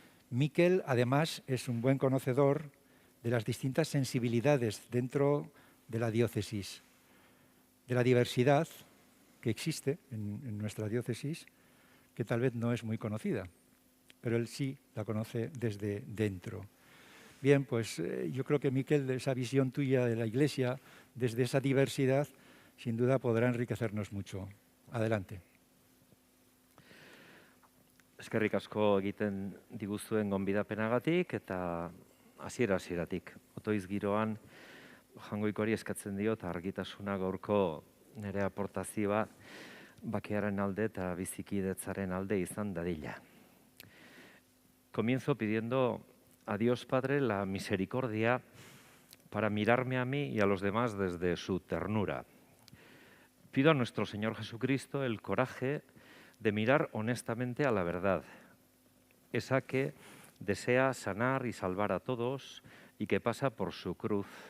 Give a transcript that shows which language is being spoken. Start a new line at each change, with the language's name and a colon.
Spanish: Miquel, además, es un buen conocedor de las distintas sensibilidades dentro de la diócesis, de la diversidad que existe en nuestra diócesis, que tal vez no es muy conocida, pero él sí la conoce desde dentro. Bien, pues yo creo que, Miquel, esa visión tuya de la Iglesia, desde esa diversidad, sin duda podrá enriquecernos mucho. Adelante.
Basque: Eskerrik asko egiten diguzuen gonbidapenagatik eta hasiera-hasieratik. Otoiz giroan Jangoikoari eskatzen diot argitasuna gaurko nire aportazioa bakearen alde eta bizikidetzaren alde izan dadila.
Spanish: Comienzo pidiendo a Dios Padre la misericordia para mirarme a mí y a los demás desde su ternura. Pido a nuestro Señor Jesucristo el coraje de mirar honestamente a la verdad, esa que desea sanar y salvar a todos y que pasa por su cruz.